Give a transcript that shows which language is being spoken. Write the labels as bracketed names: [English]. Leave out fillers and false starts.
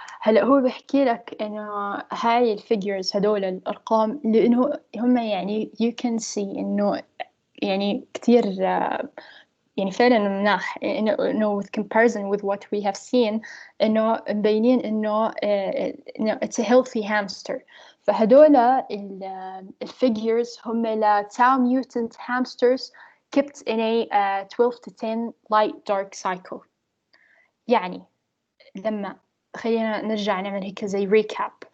[Arabic] هلا هو بحكي لك إنه هاي الفيجرز هدول الأرقام لأنه هم يعني [English] you can see [Arabic] إنه يعني كتير يعني فعلا مناح إنه [English] with comparison with what we have seen [Arabic] إنه مبينين إنه [English] it's a healthy hamster. [Arabic] فهدول الفيجرز هم [English] لتau mutant hamsters kept in a 12 to 10 light dark cycle. [Arabic] يعني لما خلينا نرجع نعمل هيك زي ريكاب.